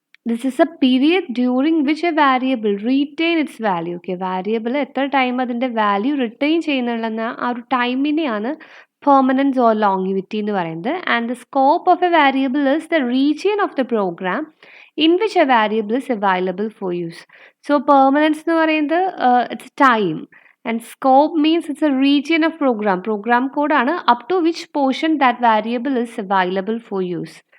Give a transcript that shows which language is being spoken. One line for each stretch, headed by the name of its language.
English: This is a period during which a variable retain its value.
Malayalam: Okay, variable എത്ര time അതിൻ്റെ value retain ചെയ്യുന്നുള്ള ആ ഒരു ടൈമിനെയാണ് permanence or longevity എന്ന് പറയുന്നത്.
English: And the scope of a variable is the region of the program in which a variable is available for use. So permanence
Malayalam: എന്ന് പറയുന്നത്
English: it's time, and scope means it's a region of program code ആണ് up to which portion that variable is available for use.